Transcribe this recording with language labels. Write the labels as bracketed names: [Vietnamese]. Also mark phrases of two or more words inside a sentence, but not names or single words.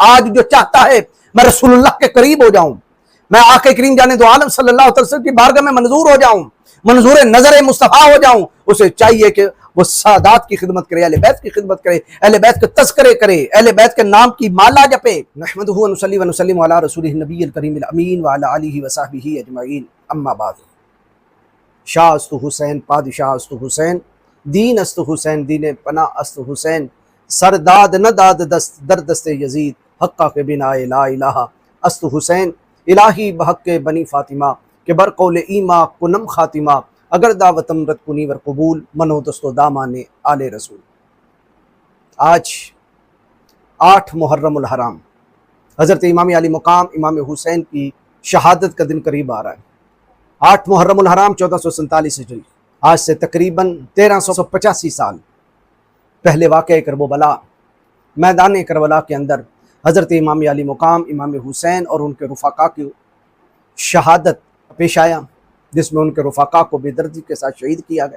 [Urdu] آج جو چاہتا ہے میں رسول اللہ کے قریب ہو جاؤں، میں آقا کریم جانے دو عالم [Arabic] صلی اللہ علیہ وسلم [Urdu] کی بارگاہ میں منظور ہو جاؤں، منظور نظر مصطفیٰ ہو جاؤں، اسے چاہیے کہ وہ سادات کی خدمت کرے، اہل بیت کی خدمت کرے، اہل بیت کے تذکرے کرے، اہل بیت کے نام کی مالا جپے۔ [Arabic] نحمدہ و نصلی و نسلم علی رسولہ النبی الکریم الامین وعلی آلہ وصحبہ اجمعین، اما بعد۔ [Persian] شاہ است حسین، پادشاہ است حسین، دین است حسین، دین پناہ است حسین، سرداد نہ داد دست در دست یزید، حقہ کے بنا [Arabic] لا الہ [Persian] است حسین، الہی بحق کے بنی فاطمہ کہ بر قول ایما کنم خاتمہ، اگر دعوتم رد کنی ور قبول، منو دست و دامان آل رسول۔ [Urdu] آج 8 محرم الحرام، حضرت امام علی مقام امام حسین کی شہادت کا دن قریب آ رہا ہے۔ 8 محرم الحرام 1447 ہجری، آج سے تقریباً 1385 سال پہلے واقعہ کربلا، میدان کربلا کے اندر حضرت امام علی مقام امام حسین اور ان کے رفقا کی شہادت پیش آیا، جس میں ان کے رفقا کو بے دردی کے ساتھ شہید کیا گیا۔